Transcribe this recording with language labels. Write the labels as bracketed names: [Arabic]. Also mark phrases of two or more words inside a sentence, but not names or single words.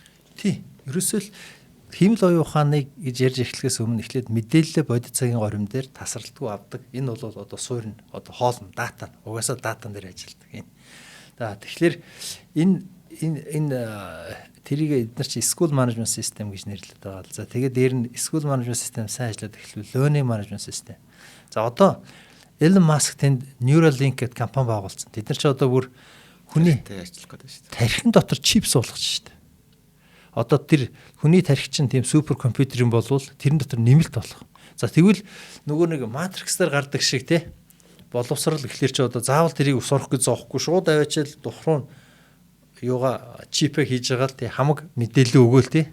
[Mongolian] Тий. Ерөөсөө л хиймэл оюун ухааныг гэж ярьж эхлэхээс өмнө эхлээд мэдээлэлээ бодит цагийн горим дээр тасралтгүй авдаг. Энэ бол одоо суурь нь одоо хоолн дата угаасаа датан дээр ажилладаг юм. За тэгэхээр энэ тэрийг эдгээр чи [English] school management system [Mongolian] гэж нэрлэдэг байгаа. За тэгээд дээр нь [English] school management system [Mongolian] сайн ажиллаад эхлэв [English] learning management system. [Mongolian] За одоо Elon Musk тэнд Neuralink гэдэг компани байгуулсан. Тэд нар ч одоо бүр хүний ажиллах гэдэг шүү дээ. Тархин дотор чип суулгаж шүү дээ. Одоо тэр хүний тархи чинь тийм супер компьютер юм болвол тэрэн дотор нэмэлт болох. За тэгвэл нөгөө нэг матриксээр гардаг шиг те боловсрал ихлээр чи одоо заавал тэрийг сурах гэж зоохгүй шууд аваачаал духруу юугаа чипээ хийж байгаа л тий хамаг мэдээлэл өгөөл тий.